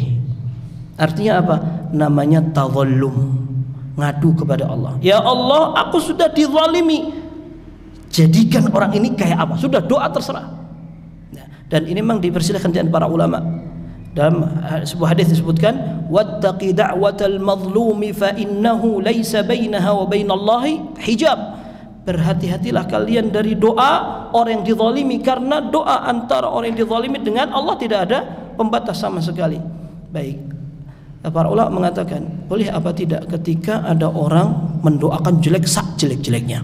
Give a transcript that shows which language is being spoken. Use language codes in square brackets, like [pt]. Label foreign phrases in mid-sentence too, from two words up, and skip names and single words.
[id] Artinya apa? Namanya tadhallum, ngadu kepada Allah. [ar] يا الله, [id] aku sudah dizalimi, jadikan orang ini kayak apa? Sudah, doa terserah. Dan ini memang dipersilakan di para ulama. Dalam sebuah hadis disebutkan, [ar] واتق دعوة المظلوم فإنه ليس بينها وبين الله حجاب. [id] Berhati-hatilah kalian dari doa orang yang dizalimi, karena doa antara orang yang dizalimi dengan Allah tidak ada pembatas sama sekali. Baik, para ulama mengatakan boleh apa tidak ketika ada orang mendoakan jelek jelek-jeleknya.